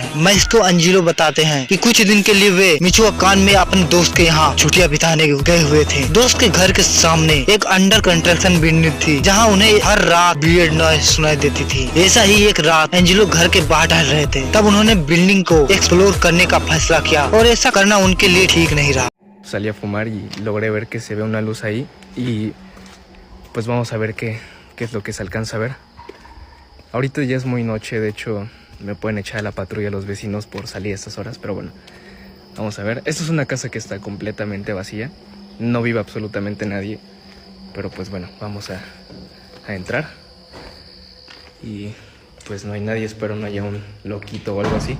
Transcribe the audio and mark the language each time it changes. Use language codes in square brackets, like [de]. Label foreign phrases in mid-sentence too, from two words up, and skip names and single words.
[hi] मैस्ट्रो अंजिलो बताते हैं कि कुछ दिन के लिए वे मिचोअकान में अपने दोस्त के यहाँ छुट्टियां बिताने गए हुए थे। दोस्त के घर के सामने एक [en] under construction [hi] बिल्डिंग थी, जहाँ उन्हें हर रात [en] weird noise [hi] सुनाई देती थी। ऐसा ही एक रात एंजिलो घर के बाहर टहल रहे थे, तब उन्होंने बिल्डिंग को एक्सप्लोर करने का फैसला किया और ऐसा करना उनके लिए ठीक नहीं रहा। [es] Salí a fumar y logré ver que se ve una luz ahí y pues vamos a ver qué es lo que se alcanza a ver. Ahorita ya es muy noche, de hecho me pueden echar a la patrulla los vecinos por salir a estas horas, pero bueno, vamos a ver. Esta es una casa que está completamente vacía, no vive absolutamente nadie, pero pues bueno, vamos a entrar y pues no hay nadie, espero no haya un loquito o algo así.